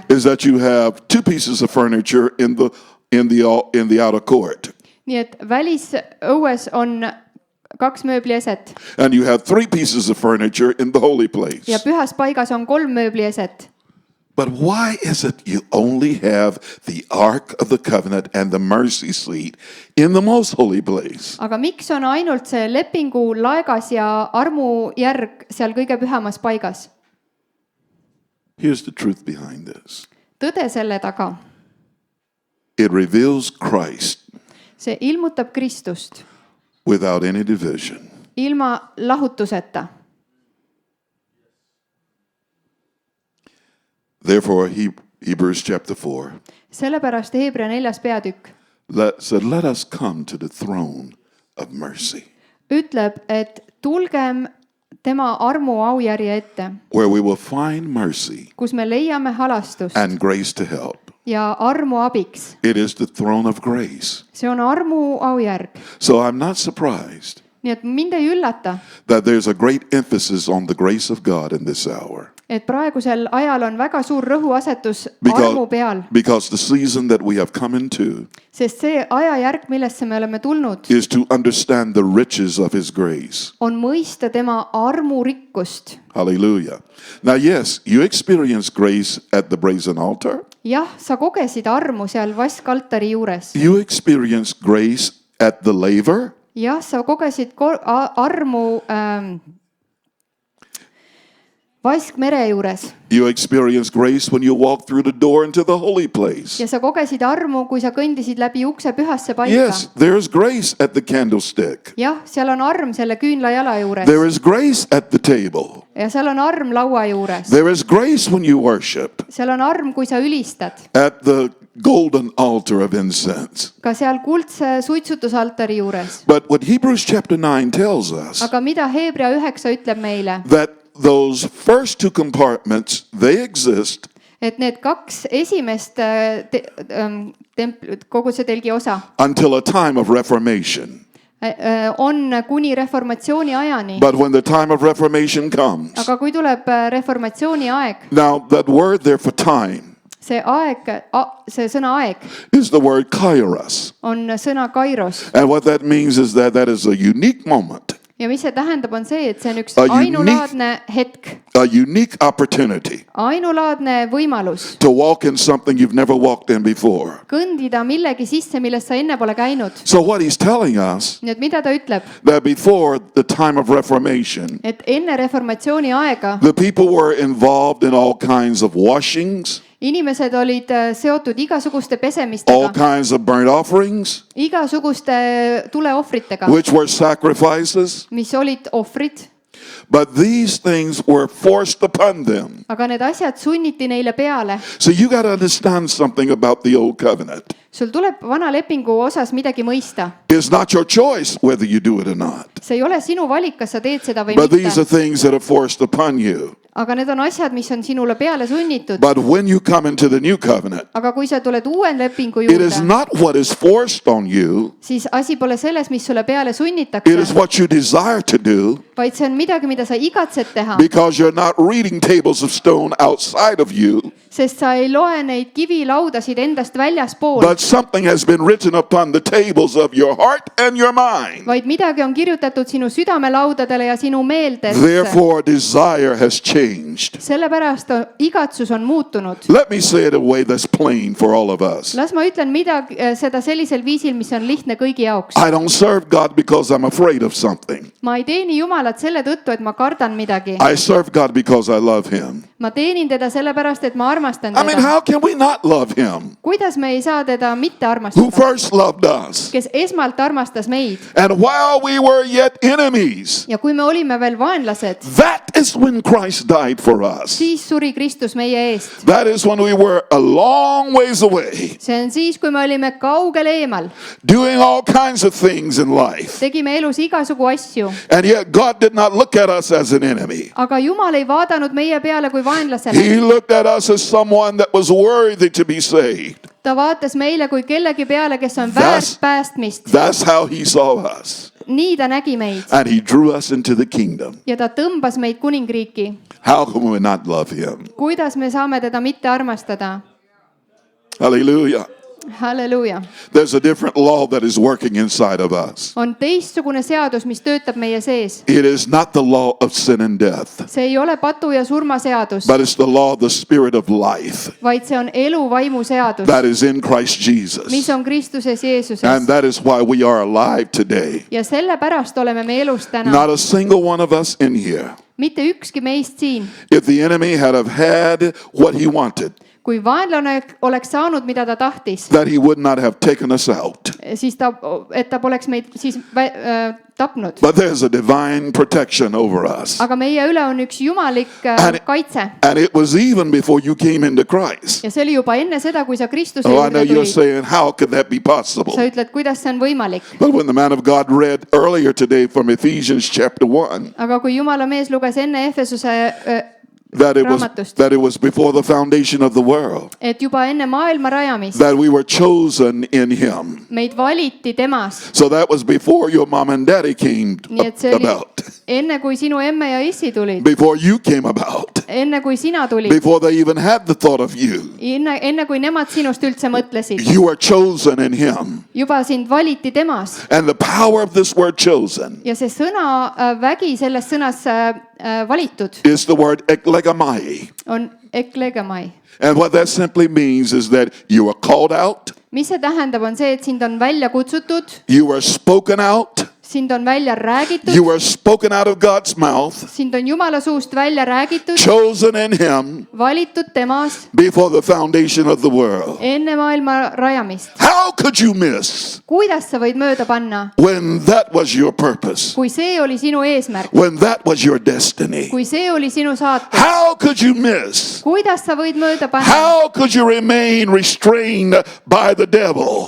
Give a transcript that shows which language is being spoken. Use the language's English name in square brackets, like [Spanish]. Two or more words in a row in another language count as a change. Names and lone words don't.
[English] is that you have two pieces of furniture in the outer court, [Estonian] nii et välisõues on 2 mööblieset [English] and you have 3 pieces of furniture in the holy place. [Estonian] ja pühas paigas on 3 mööblieset. [English] But why is it you only have the Ark of the Covenant and the mercy seat in the most holy place? [Estonian] Aga miks on ainult see lepingu laegas ja armujärg seal kõige pühamas paigas? [English] Here's the truth behind this. [Estonian] Tõde selle taga. [English] It reveals Christ [Estonian] See ilmutab Kristust [English] without any division. [Estonian] ilma lahutuseta. [English] Therefore, Hebrews chapter 4 [Estonian] Sellepärast Hebra 4. peatükk [English] said, let us come to the throne of mercy, [Estonian] ütleb, et tulgem tema armu aujärje ette, [English] where we will find mercy [Estonian] kus me leiame halastust [English] and grace to help. [Estonian] ja armu abiks. [English] It is the throne of grace. [Estonian] See on armu aujärg. [English] So I'm not surprised [Estonian] Nii et mind ei üllata, [English] that there's a great emphasis on the grace of God in this hour. [Estonian] et praegusel ajal on väga suur rõhuasetus armu peal, [English] Because the season that we have come into [Estonian] sest see ajajärk, millesse me oleme tulnud, [English] is to understand the riches of His grace. [Estonian] on mõista tema armu rikkust. [English] Hallelujah. Now, yes, you experience grace at the brazen altar. [Estonian] Jah, sa kogesid armu seal vaskaltari juures. [English] You experience grace at the laver. [Estonian] Jah, sa kogesid armu Vaskmere juures [English] You experience grace when you walk through the door into the holy place. [Estonian] ja sa kogesid armu, kui sa kõndisid läbi ukse pühasse paika. [English] Yes, there's grace at the candlestick. [Estonian] Jah, seal on arm selle küünlajala juures [English] There is grace at the table. [Estonian] ja seal on arm laua juures. [English] There is grace when you worship [Estonian] Seal on arm, kui sa ülistad. [English] at the golden altar of incense. [Estonian] Ka seal kuldse suitsutusaltari juures. [English] But what Hebrews chapter 9 tells us, [Estonian] Aga mida Hebra 9 ütleb meile? [English] that those first 2 compartments, they exist [Estonian] Et need 2 esimest kogusetelgi osa [English] until a time of reformation. [Estonian] on kuni reformatsiooni ajani. [English] But when the time of reformation comes, [Estonian] Aga kui tuleb reformatsiooni aeg, [English] now that word there for time [Estonian] see aeg, see sõna aeg [English] is the word kairos. [Estonian] on sõna kairos. [English] And what that means is that that is a unique moment, [Estonian] Ja mis see tähendab, on see, et see on üks [English] A unique- [Estonian] ainulaadne hetk, [English] a unique opportunity [Estonian] ainulaadne võimalus [English] to walk in something you've never walked in before. [Estonian] kõndida millegi sisse, millest sa enne pole käinud. [English] So what he's telling us, [Estonian] Nii et mida ta ütleb? [English] that before the time of reformation, [Estonian] Et enne reformatsiooni aega [English] the people were involved in all kinds of washings, [Estonian] inimesed olid seotud igasuguste [English] all [Estonian] pesemistega, [English] kinds of burnt offerings, [Estonian] igasuguste tuleohvritega, [English] which were sacrifices. [Estonian] mis olid ohvrid, [English] But these things were forced upon them. [Estonian] aga need asjad sunniti neile peale. [English] So you got to understand something about the old covenant. [Estonian] Sul tuleb vana lepingu osas midagi mõista. [English] It's not your choice whether you do it or not. [Estonian] See ei ole sinu valik, kas sa teed seda või [English] But these are [Estonian] mitte. [English] things that are forced upon you. [Estonian] aga need on asjad, mis on sinule peale sunnitud. [English] But when you come into the new covenant, [Estonian] aga kui sa tuled uue lepingu [English] it is [Estonian] juurde, [English] not what is forced on you, [Estonian] siis asi pole selles, mis sulle peale [English] it is [Estonian] sunnitakse, [English] what you desire to do, [Estonian] vaid see on midagi, mida sa igatsed teha, [English] because you're not reading tables of stone outside of you, [Estonian] sest sa ei loe neid kivilaudasid endast väljaspool, [English] but something has been written upon the tables of your heart and your mind. [Estonian] vaid midagi on kirjutatud sinu südamelaudadele ja sinu meeldesse. [English] Therefore, desire has changed. [Estonian] sellepärast igatsus on muutunud. [English] Let me say it a way that's plain for all of us. [Estonian] las ma ütlen seda sellisel viisil, mis on lihtne kõigi jaoks. [English] I don't serve God because I'm afraid of something. [Estonian] ma ei teeni Jumalat selle tõttu, et ma kardan midagi. [English] I serve God because I love Him. [Estonian] ma teenin teda sellepärast, et ma armastan [English] I mean, [Estonian] teda. [English] how can we not love Him? [Estonian] kuidas me ei saa teda mitte [English] Who [Estonian] armastada, [English] first loved us? [Estonian] kes esmalt armastas meid [English] And while we were yet enemies, [Estonian] ja kui me olime veel vaenlased, [English] that is when Christ died for us. [Estonian] siis suri Kristus meie eest. [English] That is when we were a long ways away, [Estonian] see on siis, kui me olime kaugel eemal, [English] doing all kinds of things in life. [Estonian] tegime elus igasugu asju, [English] And yet God did not look at us as an enemy. [Estonian] aga Jumal ei vaadanud meie peale kui vaenlasele. [English] He looked at us as someone that was worthy to be saved. [Estonian] ta vaatas meile kui kellegi peale, kes on [English] That's- [Estonian] väärt päästmist. [English] That's how He saw us. [Estonian] nii ta nägi meid [English] And He drew us into the kingdom. [Estonian] ja ta tõmbas meid kuningriiki. [English] How can we not love Him? [Estonian] kuidas me saame teda mitte armastada? [English] Hallelujah. [Estonian] halleluuja. [English] There's a different law that is working inside of us. [Estonian] on teistsugune seadus, mis töötab meie sees. [English] It is not the law of sin and death, [Estonian] see ei ole patu ja surma seadus, [English] but it's the law of the spirit of life [Estonian] vaid see on elu vaimu seadus, [English] that is in Christ [Estonian] mis [English] Jesus. [Estonian] on Kristuses Jeesuses. [English] And that is why we are alive today. [Estonian] ja sellepärast oleme me elus täna. [English] Not a single one of us in here. [Estonian] mitte ükski meist siin. [English] If the enemy had have had what he wanted, [Estonian] kui vaenlane oleks saanud, mida ta tahtis, [English] that he would not have taken us out. [Estonian] siis et ta poleks meid siis tapnud. [English] But there's a divine protection over us. [Estonian] aga meie üle on üks jumalik [English] And- [Estonian] kaitse [English] And it was even before you came into Christ. [Estonian] ja see oli juba enne seda, kui sa Kristuse [English] Oh, I know [Estonian] juurde [English] you're [Estonian] tulid. [English] saying, how could that be possible? [Estonian] sa ütled, kuidas see on võimalik, [English] But when the man of God read earlier today from Ephesians chapter 1, [Estonian] aga kui Jumala mees luges enne Efesuse Raamatust. [English] that it was before the foundation of the world, [Estonian] et juba enne maailma rajamist [English] that we were chosen in Him. [Estonian] meid valiti temas. [English] So that was before your mom and daddy came [Estonian] nii et see oli [English] about, [Estonian] enne, kui sinu emme ja issi tulid, [English] before you came about, [Estonian] enne kui sina tulid, [English] before they even had the thought of you. [Estonian] enne kui nemad sinust üldse mõtlesid. [English] You are chosen in Him. [Estonian] juba sind valiti temas. [English] And the power of this word chosen [Estonian] ja see sõna, vägi selles sõnas valitud [English] is the word eklegamai. [Estonian] on eklegamai. [English] And what that simply means is that you are called out, [Estonian] mis see tähendab, on see, et sind on välja kutsutud, [English] you are spoken out, [Estonian] sind on välja räägitud, [English] you are spoken out of God's mouth, [Estonian] sind on Jumala suust välja räägitud, [English] chosen in Him [Estonian] valitud temas [English] before the foundation of the world. [Estonian] enne maailma rajamist. [English] How could you miss [Estonian] kuidas sa võid mööda panna, [English] when that was your purpose, [Estonian] kui see oli sinu eesmärk, [English] when that was your destiny? [Estonian] kui see oli sinu saatus? [English] How could you miss? [Estonian] kuidas sa võid mööda panna, [English] How could you remain restrained by the devil